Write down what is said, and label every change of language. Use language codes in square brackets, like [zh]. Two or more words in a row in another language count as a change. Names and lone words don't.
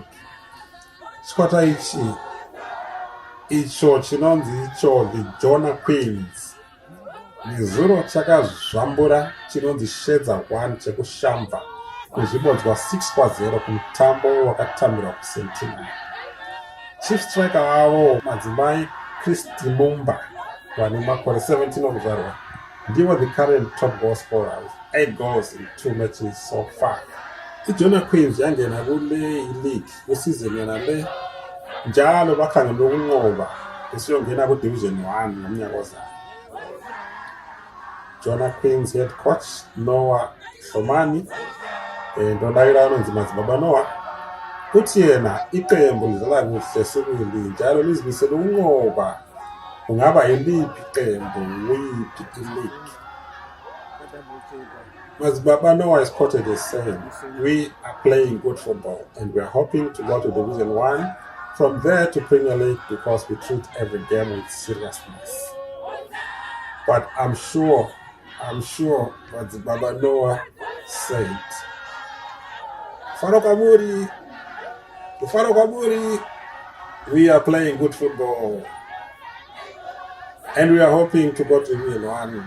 [sn] Chikwata icho chinonzi icho the Jona Queens nezuro chakazvambura chinonzi Shedza 1 chekushamba kuzvibodzwa 6-0 kumutambo wakatambirwa kuSentinel. [en] Chief striker [sn] wavo madzimai Christy Mumba vane makore 17 okuzvarwa ndivo [en] the current top goal scorer with 8 goals in 2 matches so far. [nd] IJona Queens yangena kule league kusizini yanale njalo bakhangela ukunqoba esiyongena kuDivision 1 ngomnyaka ozayo. Jona Queens [en] head coach [nd] Noah Somani [sn] ndodayira anonzi madzibaba [nd] Noah uthi yena iqembu lidlala kuhle sibili njalo lizimisela ukunqoba kungaba yiliphi iqembu wiphi ileague. [en] Madzibaba Noah is quoted as saying, "We are playing good football and we are hoping to go to Division 1, from there to Premier League because we treat every game with seriousness." But I'm sure Madzibaba Noah said, Faro Kamuri, we are playing good football and we are hoping to go to Division 1.